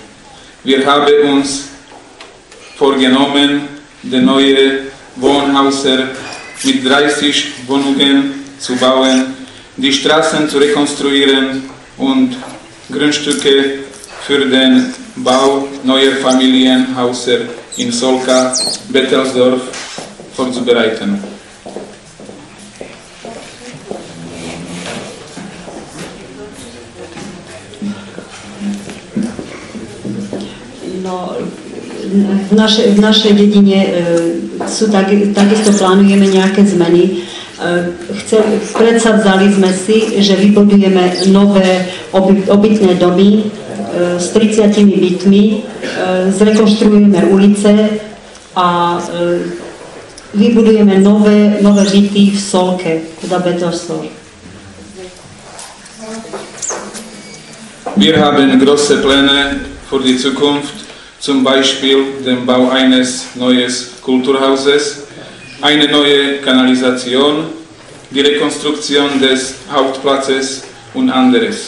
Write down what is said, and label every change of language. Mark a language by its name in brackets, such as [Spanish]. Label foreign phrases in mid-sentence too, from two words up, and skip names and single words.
[German] Wir haben uns vorgenommen, die neue Wohnhäuser mit 30 Wohnungen zu bauen, die Straßen zu rekonstruieren und Grundstücke für den Bau neuer Familienhäuser in Solka, Bettelsdorf vorzubereiten. [Slovak] No, v našej dedine takisto plánujeme nejaké zmeny. Predsavzali sme si, že vybudujeme nové obytné domy s 30 bytmi, zrekonštruujeme ulice a vybudujeme nové byty v Solke, teda Bettelsdorf. [German] Wir haben große Pläne für die Zukunft, zum Beispiel den Bau eines neuen Kulturhauses, eine neue Kanalisation, die Rekonstruktion des Hauptplatzes und anderes.